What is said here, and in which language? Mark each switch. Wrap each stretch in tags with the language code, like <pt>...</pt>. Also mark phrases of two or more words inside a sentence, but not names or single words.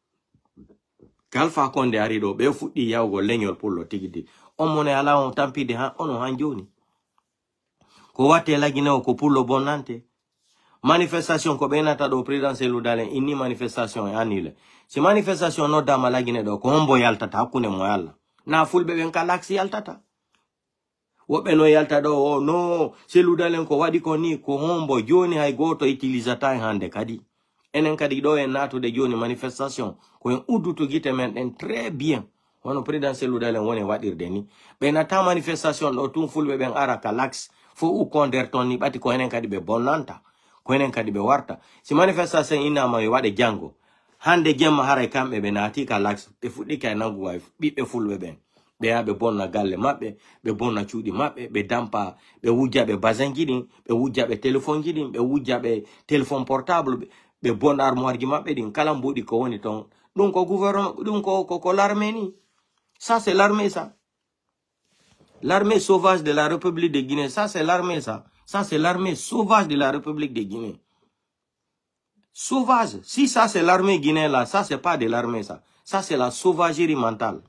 <ff>Alpha Condé ari ɗo ɓe fuɗɗi yawgo leñol pullo tigidi on mone ala on tampide ha ono han joni ko watte lagine o ko pullo bonnante manifestation ko ɓenata ɗo président selludalen inni manifestation e annule si manifestation noddama lagine ɗo ko hombo yaltata hakkunde mo Allah na fulɓe ɓen ka laksi yaltata woɓɓe no yalta ɗo o no selludalen ko waɗi ko ni ko hombo joni hay goto utilisata hande kadi enen kadi ɗo en natude joni manifestation ko en udduto guite men ɗen</ff> <fr>très bien</fr> <ff>wono président selludalen woni waɗirde ni ɓe nata manifestation ɗo tun fulɓe ɓen ara ka lax fo ukko nder ton ni ɓati ko enen kadi ɓe bonnanta ko enen kadi ɓe warta si manifestation innama yo waɗe jango hande gemma haray kamɓe ɓe naati ka lax ɓe fuɗɗi kay nangu way ɓiɓɓe fulɓe ɓen ɓe yaha ɓe bonna galle maɓɓe ɓe bonna cuuɗi maɓɓe ɓe dampa ɓe wujja ɓe basin ji ɗin ɓe wujja ɓe téléphone ji ɗin ɓe wujja ɓe</ff> <fr>téléphone portable</fr> <ff>ɓe bonna armoire ji maɓɓe ɗin kala mboɗi ko woni ton ɗum ko gouvernement ɗum ko l'armée ni</ff> <fr>ça c'est l'armée ça l'armée sauvage de la République de Guinée ça c'est l'armée ça c'est l'armée sauvage de la République de Guinée. Sauvage. Si ça c'est l'armée guinéenne là, ça c'est pas de l'armée ça. Ça c'est la sauvagerie mentale.</fr>